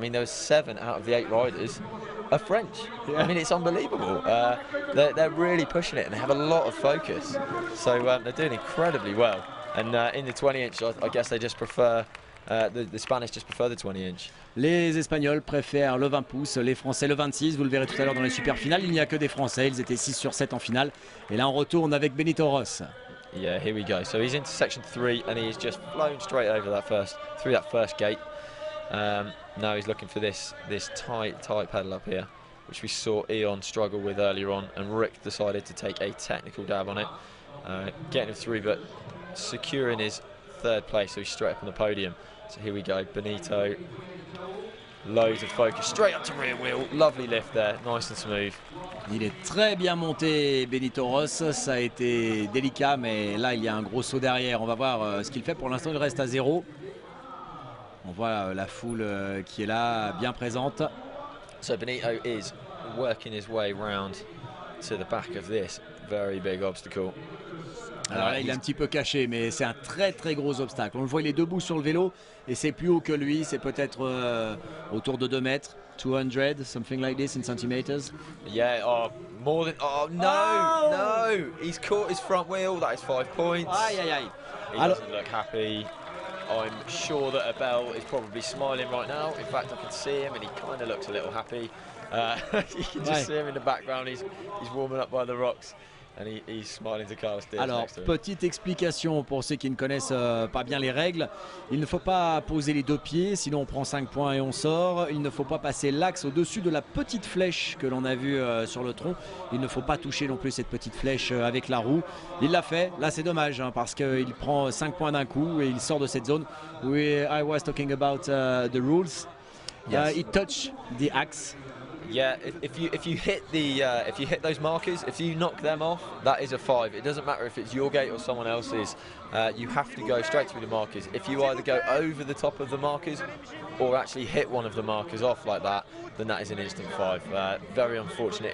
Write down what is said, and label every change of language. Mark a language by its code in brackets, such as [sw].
[en] I mean, there was 7 out of the 8 riders are French. Yeah. I mean, it's unbelievable. They're really pushing it, and they have a lot of focus. So they're doing incredibly well. And in the 20-inch, I guess they just prefer. The Spanish just prefer the 20-inch. [fr] Les Espagnols préfèrent le 20 pouces, les Français le 26. Vous le verrez tout à l'heure dans les super finales. Il n'y a que des Français. Ils étaient 6 sur 7 en finale. Et là, on retourne avec Benito Ross. [en] Yeah, here we go. So he's into section 3, and he's just flown straight over through that first gate. Now he's looking for this tight pedal up here, which we saw Eon struggle with earlier on, and Rick decided to take a technical dab on it, getting him through, but securing his 3rd place, so he's straight up on the podium. So here we go, Benito Loads of focus, straight up to rear wheel, lovely lift there, nice and smooth. [fr] Il est très bien monté, Benito Ross. Ça a été délicat, mais là, il y a un gros saut derrière. On va voir ce qu'il fait. Pour l'instant, il reste à 0. On voit la foule qui est là, bien présente. [en] So Benito is working his way round to the back of this very big obstacle. [fr] Alors là, il est un petit peu caché, mais c'est un très très gros obstacle. On le voit, il est debout sur le vélo et c'est plus haut que lui. C'est peut-être autour de 2 mètres. [en] 200, something like this in centimeters. Yeah, oh, more than, oh no, Oh! no, he's caught his front wheel, that is 5 points. Aïe aïe aïe. He doesn't look happy. I'm sure that Abel is probably smiling right now. In fact, I can see him and he kind of looks a little happy. You can just see him in the background, he's warming up by the rocks. And he's smiling to Carlos Diaz. [fr] Alors, [en] next to him. [fr] petite explication pour ceux qui ne connaissent pas bien les règles. Il ne faut pas poser les 2 pieds, sinon on prend 5 points et on sort. Il ne faut pas passer l'axe au-dessus de la petite flèche que l'on a vue sur le tronc. Il ne faut pas toucher non plus cette petite flèche avec la roue. Il l'a fait. Là, c'est dommage hein, parce qu'il prend 5 points d'un coup et il sort de cette zone. [en] I was talking about the rules. Yes. He touched the axe. Yeah, if you hit those markers, if you knock them off, that is a 5. It doesn't matter if it's your gate or someone else's. You have to go straight through the markers. If you either go over the top of the markers or actually hit one of the markers off like that, then that is an instant 5. Very unfortunate.